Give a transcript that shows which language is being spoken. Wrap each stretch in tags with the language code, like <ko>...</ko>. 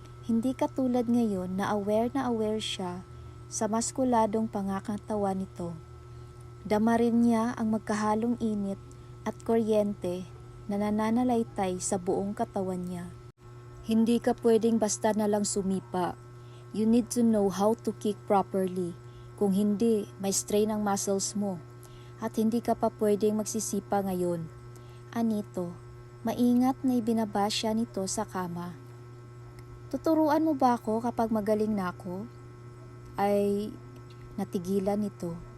<tl>Hindi katulad ngayon na aware siya sa maskuladong pangakantawan nito. Dama rin niya ang magkahalong init at kuryente na nananalaytay sa buong katawan niya. Hindi ka pwedeng basta na lang sumipa.</tl> <en>You need to know how to kick properly.</en> <tl>Kung hindi, may strain ang muscles mo. At hindi ka pa pwedeng magsisipa ngayon. Anito, maingat na ibinaba siya nito sa kama. Tuturuan mo ba ako kapag magaling na ako? Ay, natigilan nito.</tl>